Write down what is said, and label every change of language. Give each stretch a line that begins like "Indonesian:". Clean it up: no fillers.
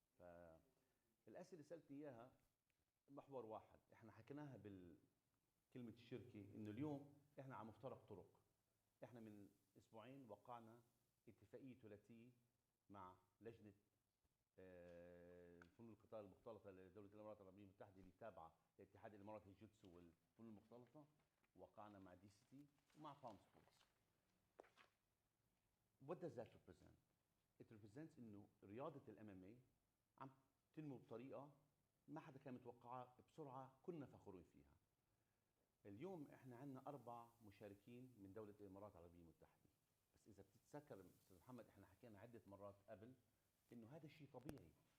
Arabic: فالأسئلة اللي سألتني إياها محور واحد، احنا حكيناها بالكلمة الشركة إنه اليوم احنا على مفترق طرق. احنا من أسبوعين وقعنا اتفاقية ثلاثية مع لجنة الفنون القتال المختلطة لدولة الإمارات العربية المتحدة اللي تابعة لاتحاد الإمارات للجوتسو والفنون المختلطة. وقعنا مع DCT ومع Palm Sports.
English: What does that represent? It represents
Arabic: إنه رياضة الMMA عم تنمو بطريقة ما حدا كان متوقعها بسرعة، كنا فخورين فيها. اليوم احنا عندنا 4 مشاركين من دولة الإمارات العربية المتحدة. بس إذا بتتذكر أستاذ محمد، احنا حكينا عدة مرات قبل إنه هذا شيء طبيعي.